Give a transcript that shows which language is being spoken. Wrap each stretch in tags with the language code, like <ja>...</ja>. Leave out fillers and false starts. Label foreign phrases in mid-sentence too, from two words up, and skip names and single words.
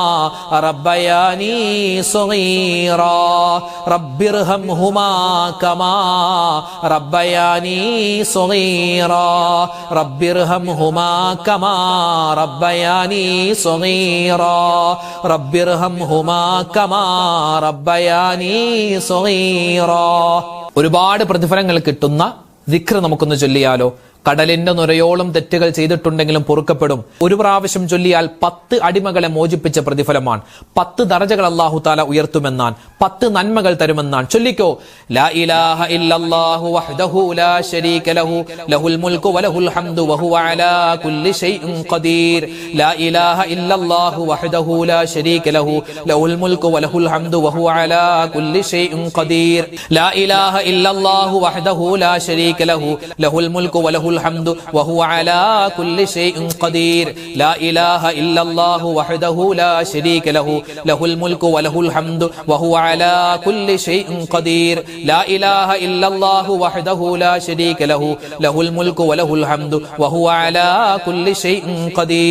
<ar>ربياني صغيرا رب ارحمهما كما ربياني صغيرا رب ارحمهما كما ربياني صغيرا رب ارحمهما كما ربياني صغيرا.</ar> <ml>ഒരുപാട് പ്രതിഫലങ്ങൾ കിട്ടുന്ന ദിക്ർ നമുക്കൊന്ന് ചൊല്ലിയാലോ? കടലിന്റെ നുരയോളം തെറ്റുകൾ ചെയ്തിട്ടുണ്ടെങ്കിലും പൊറുക്കപ്പെടും. ഒരു പ്രാവശ്യം ചൊല്ലിയാൽ 10 അടിമകളെ മോചിപ്പിച്ച പ്രതിഫലമാണ്. 10 ദറജകൾ</ml> <ar>الله تعالى</ar> <ml>ഉയർത്തുമെന്നാണ്, 10 നന്മകൾ തരുമെന്നാണ്.</ml> <ar>ചൊല്ലിക്കോ, لا إله إلا الله وحده لا شريك له له الملك وله الحمد وهو على كل شيء قدير. لا إله إلا الله وحده لا شريك له له الملك وله الحمد وهو على كل شيء قدير. لا إله إلا الله وحده لا شريك له له الملك وله الحمد وهو على كل شيء قدير. لا إله إلا الله وحده لا شريك له له الملك وله الحمد وهو على كل شيء قدير. لا إله إلا الله وحده لا شريك له له الملك وله الحمد وهو على كل شيء قدير.</ar>